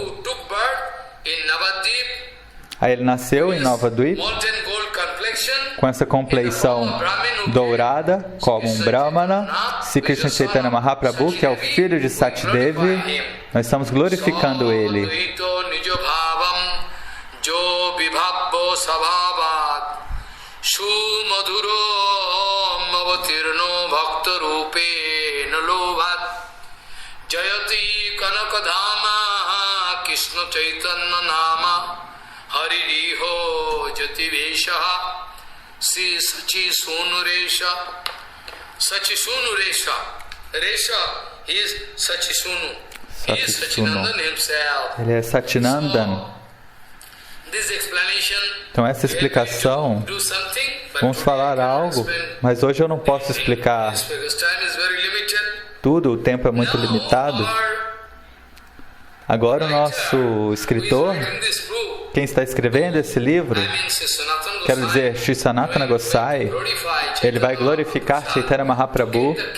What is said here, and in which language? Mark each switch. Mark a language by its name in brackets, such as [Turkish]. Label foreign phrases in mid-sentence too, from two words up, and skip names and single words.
[Portuguese] Aí ele nasceu em Navadvip. com essa compleição dourada, como um Brahmana, Sri Krishna Chaitanya Mahaprabhu, que é o filho de Satidevi, nós estamos glorificando ele. [Sanskrit] जयति कनकधामा कृष्ण चैतन्य नाम हरिरिह यति वेष श्री शची सूनुरेष शची सूनुरेष रेष, [English] he is Sachi Sunu. He is Sachinandan himself. [Portuguese] Ele é Sachinandan. Então essa explicação, vamos falar algo, mas hoje eu não posso explicar tudo, o tempo é muito limitado. Agora o nosso escritor, quem está escrevendo esse livro, quero dizer, Sri Sanatana Gosai, ele vai glorificar Chaitanya Mahaprabhu.